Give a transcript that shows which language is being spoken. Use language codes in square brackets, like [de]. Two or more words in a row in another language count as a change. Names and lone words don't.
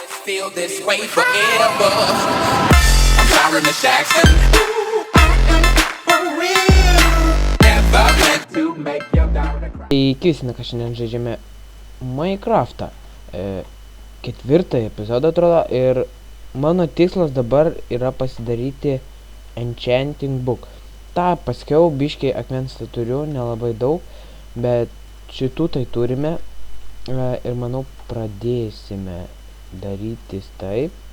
[en] feel this way forever. I'm Tyron Jackson. For real. Never meant to make your daughter cry. [lt] Keisime, kad šiandien žaidžiame Minecraftą. Ketvirtąjį epizodą atrodo ir mano tikslas dabar yra pasidaryti Enchanting Book. Ta paskiau biškiai akmens tai turiu, nelabai daug, bet šitų tai turime ir manau pradėsime darytis taip.